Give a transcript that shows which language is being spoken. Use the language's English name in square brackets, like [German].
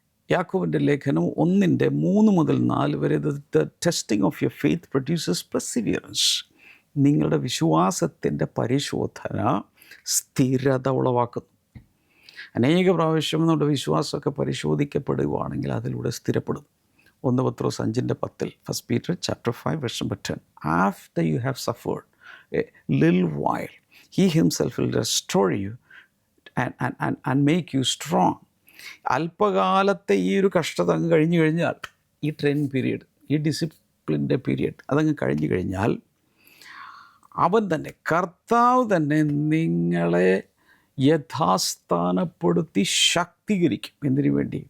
[Malayalam] യാക്കോബിൻ്റെ ലേഖനം 1:3-4 വരെ. [English] The testing of your faith produces perseverance. [Malayalam] നിങ്ങളുടെ വിശ്വാസത്തിൻ്റെ പരിശോധന സ്ഥിരത ഉളവാക്കുന്നു. അനേക പ്രാവശ്യം നമ്മുടെ വിശ്വാസമൊക്കെ പരിശോധിക്കപ്പെടുകയാണെങ്കിൽ അതിലൂടെ സ്ഥിരപ്പെടും. [English] 1 പത്രോസ് 5:10, 1 Peter chapter 5 verse number 10. After you have suffered a little while, he himself will restore you and make you strong. [Malayalam] അല്പകാലത്തെ ഈ ഒരു കഷ്ടത അങ്ങ് കഴിഞ്ഞു കഴിഞ്ഞാൽ, ഈ ട്രെയിനിങ് പീരീഡ്, ഈ ഡിസിപ്ലിൻ്റെ പീരീഡ് അതങ്ങ് കഴിഞ്ഞു കഴിഞ്ഞാൽ, കർത്താവ് തന്നെ നിങ്ങളെ യഥാസ്ഥാനപ്പെടുത്തി ശാക്തീകരിക്കും. എന്തിനു വേണ്ടി?